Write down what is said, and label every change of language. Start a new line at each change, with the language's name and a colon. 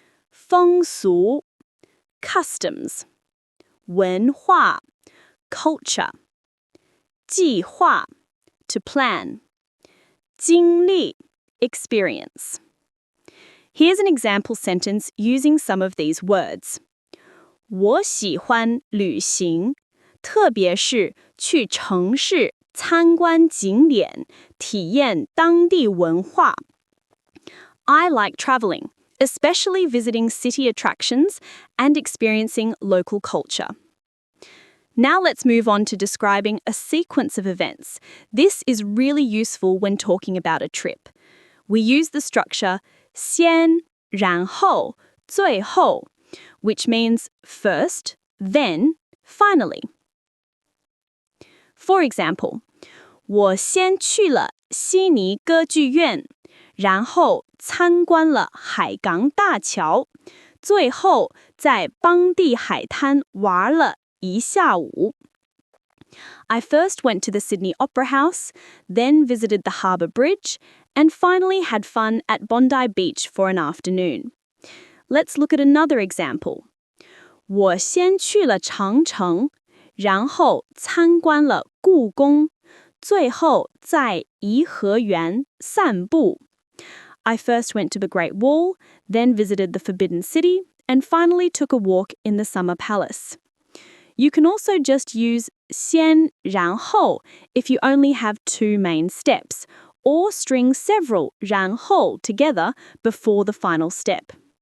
Chinese: 风俗 customs. 文化 culture. 计划
English: to plan.
Chinese: 经历
English: experience. Here's an example sentence using some of these words.
Chinese: 我喜欢旅行，特别是去城市参观景点，体验当地文化。
English: I like traveling, especially visiting city attractions and experiencing local culture. Now let's move on to describing a sequence of events. This is really useful when talking about a trip. We use the structure
Chinese: 先,然后,最后,
English: which means first, then, finally. For example,
Chinese: 我先去了悉尼歌剧院，然后参观了海港大桥，最后在邦地海滩玩了一下午。
English: I first went to the Sydney Opera House, then visited the Harbour Bridge, and finally had fun at Bondi Beach for an afternoon. Let's look at another example.
Chinese: 我先去了长城，然后参观了故宫，最后在颐和园散步。
English: I first went to the Great Wall, then visited the Forbidden City, and finally took a walk in the Summer Palace. You can also just use
Chinese: 先然后
English: if you only have two main steps, or string several 然后 together before the final step.